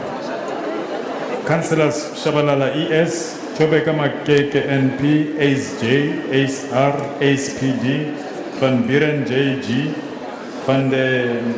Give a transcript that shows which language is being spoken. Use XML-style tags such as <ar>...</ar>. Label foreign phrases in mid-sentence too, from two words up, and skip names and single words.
<en>Councillors Shabalala ES, Tobeka Makeke NP, Ace J, Ace R, Ace PD, Van Buren JG, Van de</en>